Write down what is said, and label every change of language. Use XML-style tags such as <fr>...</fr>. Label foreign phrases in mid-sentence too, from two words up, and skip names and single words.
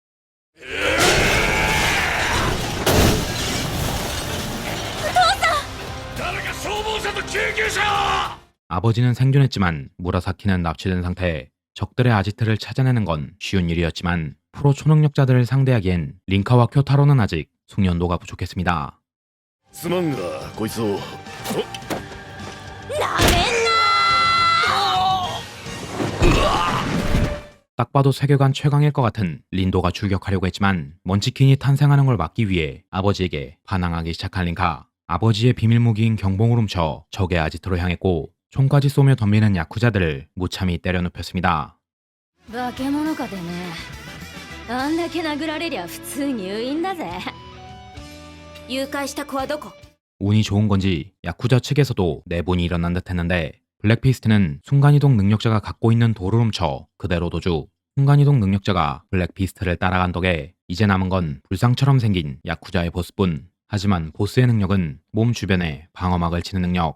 <ko>아버지는 생존했지만 무라사키는 납치된 상태, 적들의 아지트를 찾아내는 건 쉬운 일이었지만 프로 초능력자들을 상대하기엔 링카와 쿄타로는 아직 숙련도가 부족했습니다.</ko> <ja>すまんがこいつを</ja> <ko>딱 봐도 세계관 최강일 것 같은 린도가 출격하려고 했지만 먼치킨이 탄생하는 걸 막기 위해 아버지에게 반항하기 시작한 링카. 아버지의 비밀무기인 경봉을 훔쳐 적의 아지트로 향했고 총까지 쏘며 덤비는 야쿠자들을 무참히 때려 눕혔습니다.</ko> <ja>化け物かてねあんだけ殴られりゃ普通入院だぜ誘拐した子はどこ</ja> <ko>운이 좋은 건지 야쿠자 측에서도 내분이 일어난 듯 했는데 블랙피스트는 순간이동 능력자가 갖고 있는 돌을 훔쳐 그대로 도주. 순간이동 능력자가 블랙피스트를 따라간 덕에 이제 남은 건 불상처럼 생긴 야쿠자의 보스뿐. 하지만 보스의 능력은 몸 주변에 방어막을 치는 능력.</ko>